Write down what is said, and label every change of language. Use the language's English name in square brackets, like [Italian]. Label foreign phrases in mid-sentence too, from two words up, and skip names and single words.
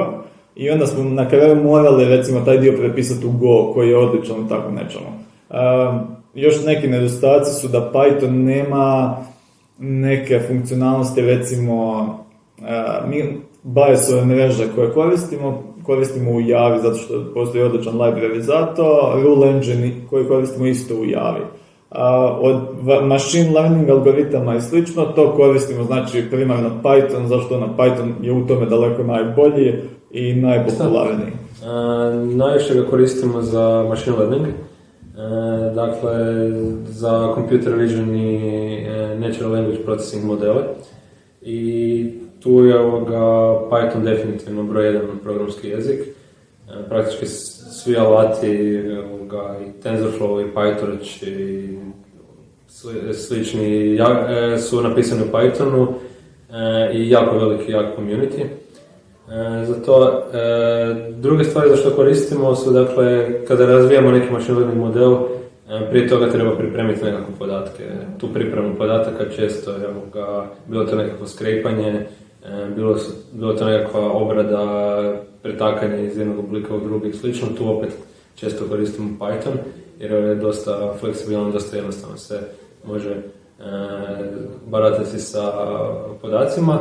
[Croatian] I onda smo na kraju morali, recimo, taj dio prepisati u Go, koji je odličan u tako nečemu. Još neki nedostaci su da Python nema neke funkcionalnosti, recimo, mi biasove mreže koje koristimo u Javi, zato što postoji odličan library za to, [English] rule engine [Croatian] koji koristimo isto u Javi. Od [English] machine learning [Croatian] algoritama i slično, to koristimo primarno Python, zašto Python je u tome daleko najbolji, i najpopularniji? Najviše ga koristimo za [English] machine learning, [Croatian] dakle za [English] computer vision [Croatian] i [English] natural language processing [Croatian] modele. I tu je Python definitivno broj jedan programski jezik. Praktički svi alati i TensorFlow i PyTorch i slični su napisani u Pythonu i jako veliki community. Zato druge stvari za što koristimo su, dakle, kada razvijamo neki [English] machine learning [Croatian] model, prije toga treba pripremiti nekakve podatke. Tu pripremu podataka često je bilo to nekakvo skrejpanje, bilo to nekakva obrada, pretakanje iz jednog oblika u drugi i slično. Tu opet često koristimo Python jer je dosta fleksibilan, dosta jednostavno se može baratati sa podacima.